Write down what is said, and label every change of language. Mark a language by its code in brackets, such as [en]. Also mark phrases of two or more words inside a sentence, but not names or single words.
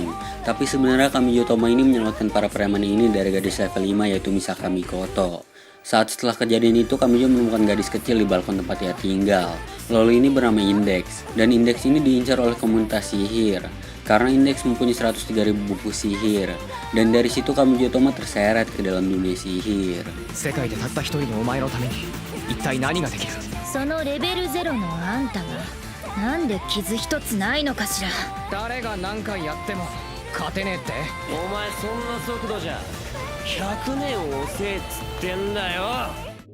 [id] Tapi sebenarnya Kamijo Toma ini menyelamatkan para preman ini dari gadis level 5 yaitu Misaka Mikoto. Saat setelah kejadian itu Kamijo menemukan gadis kecil di balkon tempat ia tinggal. Lalu ini bernama Index. Dan Index ini diincar oleh komunitas sihir. Karena Index mempunyai 103.000 buku sihir. Dan dari situ Kamijo Toma terseret ke dalam dunia sihir. [ja] 世界でたった一人のお前のために一体何ができる？そのレベル0のあんたがなんで傷一つないのかしら。誰が何回やっても勝てねえって？お前そんな速度じゃ100年遅えっつってんだよ。